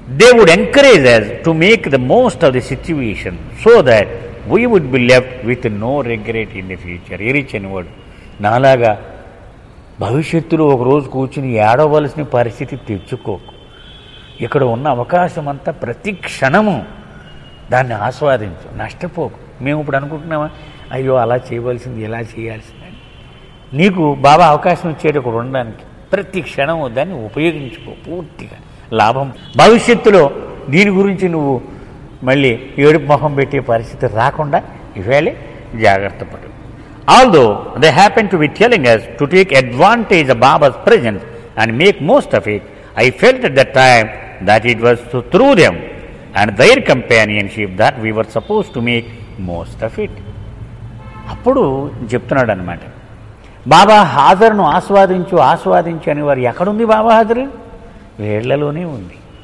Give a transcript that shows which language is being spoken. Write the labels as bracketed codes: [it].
[en] They would encourage us to make the most of the situation so that we would be left with no regret in the future. [te] Erich అనేవాడు నాలాగా భవిష్యత్తులో ఒకరోజు కూర్చుని ఏడవలసిన పరిస్థితి తెచ్చుకోకు. ఇక్కడ ఉన్న అవకాశం అంతా ప్రతి క్షణము దాన్ని ఆస్వాదించు, నష్టపోకు. మేము ఇప్పుడు అనుకుంటున్నామా అయ్యో అలా చేయవలసింది ఇలా చేయాల్సింది. నీకు బాబా అవకాశం ఇచ్చేటప్పుడు ఉండడానికి ప్రతి క్షణం దాన్ని ఉపయోగించుకో పూర్తిగా లాభం. భవిష్యత్తులో దీని గురించి నువ్వు మళ్ళీ ఏడుపు మొహం పెట్టే పరిస్థితి రాకుండా ఇవాళే జాగ్రత్త పడు. [en] Although they happen to be telling us to take advantage of Baba's presence and make most of it, I felt at that time that it was through them and their companionship that we were supposed to make most of it. [te] అప్పుడు చెప్తున్నాడు అనమాట, బాబా హాజరును ఆస్వాదించు అని వారు ఎక్కడుంది బాబా హాజరు? వీళ్లలోనే ఉంది.